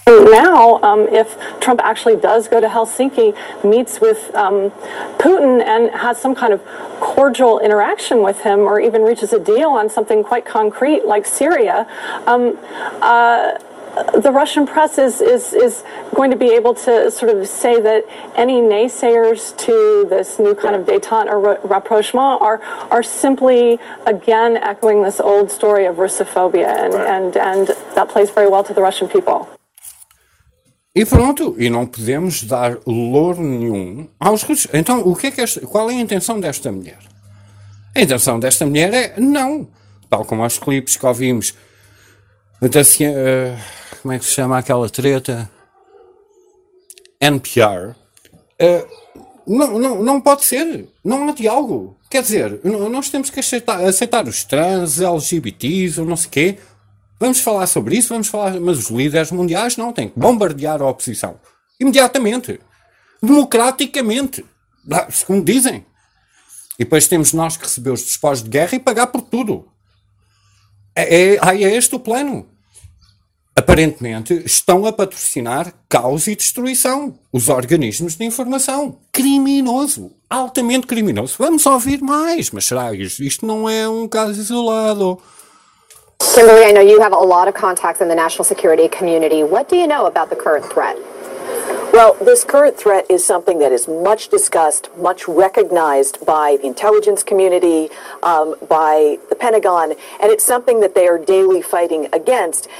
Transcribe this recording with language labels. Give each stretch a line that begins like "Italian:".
English: Now, if Trump actually does go to Helsinki, meets with Putin and has some kind of cordial interaction with him, or even reaches a deal on something quite concrete like Syria, the Russian press is going to be able to sort of say that any naysayers to this new kind of détente or rapprochement are simply again echoing this old story of Russophobia, and that plays very well to the Russian people.
Portuguese: E pronto, e não podemos dar louro nenhum aos russos. Então, o que é que esta, qual é a intenção desta mulher? A intenção desta mulher é não. Tal como aos clipes que ouvimos da como é que se chama aquela treta? NPR. Não pode ser. Não há diálogo. Quer dizer, nós temos que aceitar os trans, LGBTs, ou não sei o quê. Vamos falar sobre isso, vamos falar, mas os líderes mundiais não têm que bombardear a oposição. Imediatamente. Democraticamente. Segundo dizem. E depois temos nós que receber os despojos de guerra e pagar por tudo. É este o plano. Aparentemente estão a patrocinar caos e destruição. Os organismos de informação. Criminoso. Altamente criminoso. Vamos ouvir mais. Mas será isto não é um caso isolado?
English: Kimberly, I know you have a lot of contacts in the national security community. What do you know about the current threat? Well, this current threat is something that is much discussed, much recognized by the intelligence community, by the Pentagon, and it's something that they are daily fighting against.